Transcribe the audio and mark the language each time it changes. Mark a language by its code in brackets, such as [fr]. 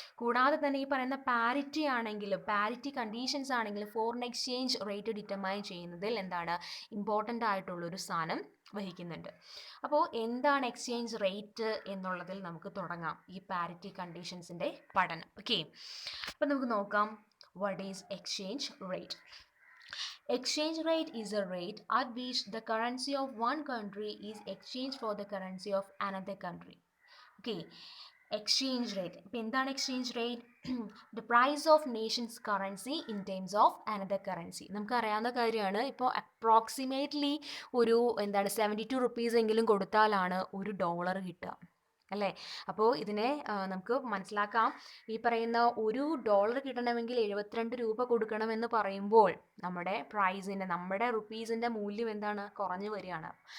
[ml] കൂടാതെ തന്നെ ഈ പറയുന്ന പാരിറ്റി ആണെങ്കിലും പാരിറ്റി കണ്ടീഷൻസ് ആണെങ്കിലും ഫോറിൻ എക്സ്ചേഞ്ച് റേറ്റ് ഡിറ്റർമൈൻ ചെയ്യുന്നതിൽ ഇമ്പോർട്ടൻ്റ് ആയിട്ടുള്ളൊരു സ്ഥാനം വഹിക്കുന്നുണ്ട്. അപ്പോൾ എന്താണ് എക്സ്ചേഞ്ച് റേറ്റ് എന്നുള്ളതിൽ നമുക്ക് തുടങ്ങാം ഈ പാരിറ്റി കണ്ടീഷൻസിൻ്റെ പഠനം. ഓക്കെ, അപ്പോൾ നമുക്ക് നോക്കാം, [en] what is exchange rate? Exchange rate is a rate at which the currency of one country is exchanged for the currency of another country. [ml] Okay, exchange rate. ഇപ്പോൾ എന്താണ് exchange rate? [en] The price of nation's currency in terms of another currency. [ml] നമുക്കറിയാവുന്ന കാര്യമാണ്. ഇപ്പോൾ approximately ഒരു 72 rupees എങ്കിലും കൊടുത്താലാണ് $1 കിട്ടുക, അല്ലേ? അപ്പോൾ ഇതിനെ നമുക്ക് മനസ്സിലാക്കാം. ഈ പറയുന്ന $1 കിട്ടണമെങ്കിൽ 72 രൂപ കൊടുക്കണമെന്ന് പറയുമ്പോൾ നമ്മുടെ റുപ്പീസിൻ്റെ മൂല്യം കുറഞ്ഞു വരികയാണ്.